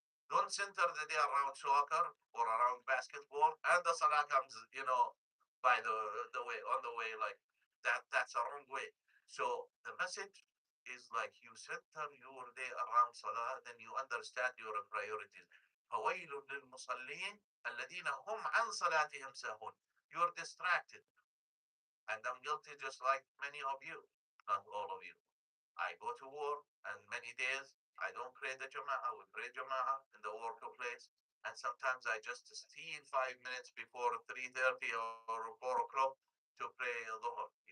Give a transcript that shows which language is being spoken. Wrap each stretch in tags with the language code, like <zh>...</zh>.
<en>Don't center the day around soccer or around basketball, and the salah comes, by the way, on the way, like that. That's a wrong way. So the message is like you center your day around salah, then you understand your priorities.</en> <ar>فويل للمصلين الذين هم عن صلاتهم ساهون.</ar> <en>You're distracted, and I'm guilty just like many of you, not all of you. I go to work, and many days I don't pray the Jama'ah. We pray Jama'ah in the workplace. And sometimes I just steal 5 minutes before 3:30 or 4 o'clock to pray Dhuhr.</en>